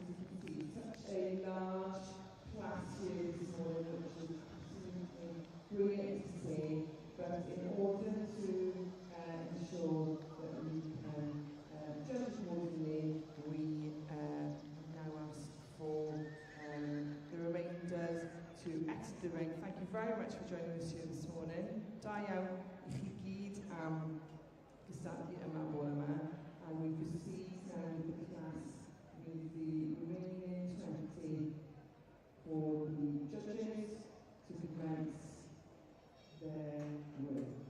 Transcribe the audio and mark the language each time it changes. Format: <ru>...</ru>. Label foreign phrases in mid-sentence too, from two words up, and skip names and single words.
<en>As you can see, such a large class here this morning, which is absolutely brilliant to see. But in order to ensure that we can judge accordingly, we now ask for the remainders to exit the ring. Thank you very much for joining us here this morning.</en> <cy>Da iawn I chi gyd am gystadlu yma bore yma,</cy> <en>and we proceed now with the class with the remaining 20 for the judges to commence their work.</en>